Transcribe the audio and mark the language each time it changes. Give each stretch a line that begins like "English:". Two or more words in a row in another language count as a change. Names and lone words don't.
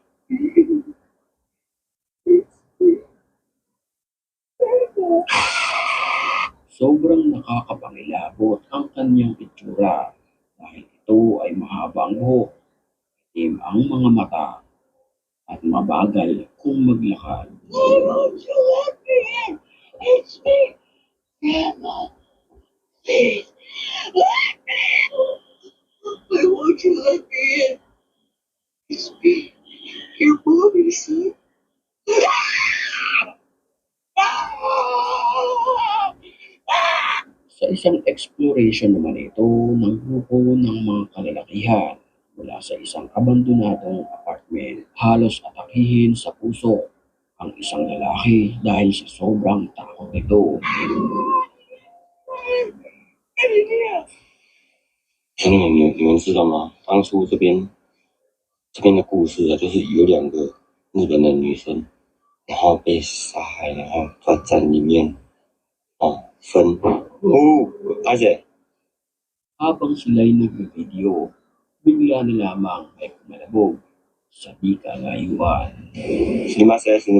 Filipino: Sobrang nakakapangilabot ang kanyang itsura dahil ito ay mahaba ang buhok, itim ang mga mata, at mabagal kung maglakad.
English: It's me, Grandma. Please, let me. I want you to let me in. It's me, your mommy, son.
Filipino: Sa isang exploration naman ito ng grupo ng mga kalalakihan mula sa isang abandonadong apartment, halos atakihin sa puso ang isang lalaki dahil sa sobrang takot nito.
Chinese: 兄弟们，你们知道吗？当初这边的故事啊，就是有2个日本的女生，然后被杀害，然后在里面分而且
Filipino: Habang sila'y nagbi-video, bigla na lamang may kumalabog sa di kalayuan.
Japanese: すみません。